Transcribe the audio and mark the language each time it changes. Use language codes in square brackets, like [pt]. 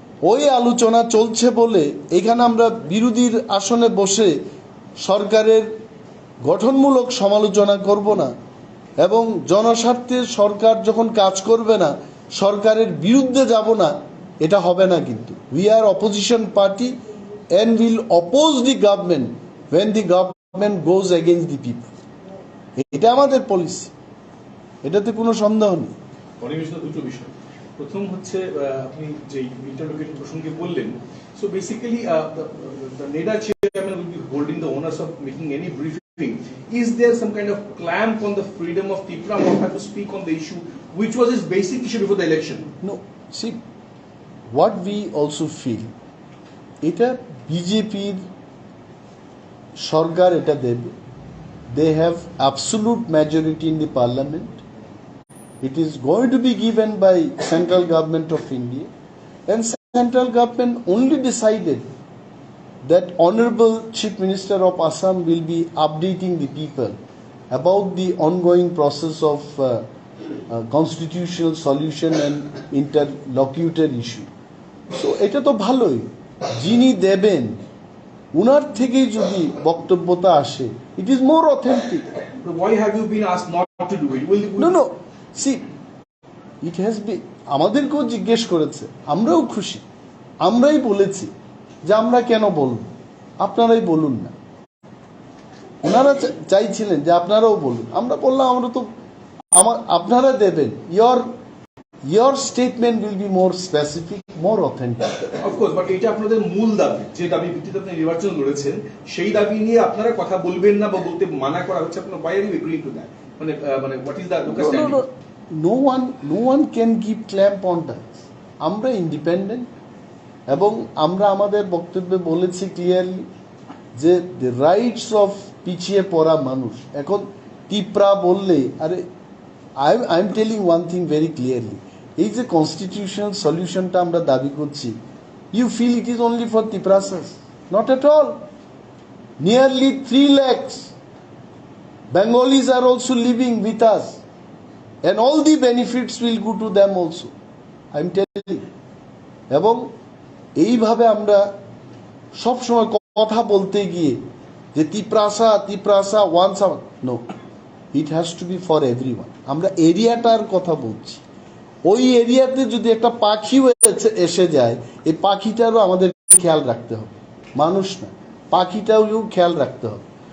[bn] ওই আলোচনা চলছে বলে এখানে আমরা বিরোধীর আসনে বসে সরকারের গঠনমূলক সমালোচনা করব না, এবং জনস্বার্থে সরকার যখন কাজ করবে না, সরকারের বিরুদ্ধে যাব না, এটা হবে না। কিন্তু [en] We are opposition party and will oppose the government when the government goes against the people. [bn] এটা আমাদের পলিসি, এটাতে কোনো সন্দেহ নেই। অনিমেষদা, দুটো বিষয়। [en] প্রথম হচ্ছে আপনি যে ইন্টারলোকেশন প্রসঙ্গে বললেন, so basically the NEDA chairman will be holding the onus of making any briefing. Is there some kind of clamp on the freedom of Tripura Motha to speak on the issue, which was his basic issue before the election? No, see, what we also feel, এটা বিজেপির সরকার এটা দেবে। They have absolute majority in the parliament. It is going to be given by central government of India, and central government only decided that Honorable Chief Minister of Assam will be updating the people about the ongoing process of constitutional solution and interlocutor issue. [bn] So এটা তো ভালোই, যিনি দেবেন উনার থেকেই যদি বক্তব্যতা আসে, it is more authentic. [en] Why have you been asked not to do it? [bn] No, see, it has been, আমাদেরকেও জিজ্ঞেস করেছে, আমরাও খুশি, আমরাই বলেছি যে আমরা কেন বলব, আপনারাই বলুন না। ওনারা চাইছিলেন যে আপনারাও বলুন, আমরা বললাম আমরা তো আপনারা দেবেন, your statement will be more specific, more authentic. Of course, but এটা আপনাদের মূল দাবি, যে দাবি ভিত্তিতে আপনি নির্বাচন লড়েছেন, সেই দাবি নিয়ে আপনারা কথা বলবেন না বা বলতে মানা করা হচ্ছে। [en] আপনারা why are you agreeing to that? মানে what is the local standing? No one can give clamp on that. [bn] আমরা ইন্ডিপেন্ডেন্ট, এবং আমরা আমাদের বক্তব্যে বলেছি ক্লিয়ারলি যে the rights of পিছিয়ে পড়া মানুষ, এখন ত্রিপুরা বললে, আরে I am telling one thing very clearly, এই যে কনস্টিটিউশনাল সলিউশনটা আমরা দাবি করছি, you feel it is only for Triprasas? [en] Not at all. Nearly 3 lakhs Bengalis are also living with us, and all the benefits will go to them also. I am telling. [bn] এবং এইভাবে আমরা সবসময় কথা বলতে গিয়ে যে ত্রিপ্রাসা once, no, it has to B for everyone. আমরা এরিয়াটার কথা বলছি, ওই এরিয়াতে যদি একটা পাখিও এসে যায়, এই পাখিটারও আমাদের খেয়াল রাখতে হবে, মানুষ না, পাখিটাও খেয়াল রাখতে হবে।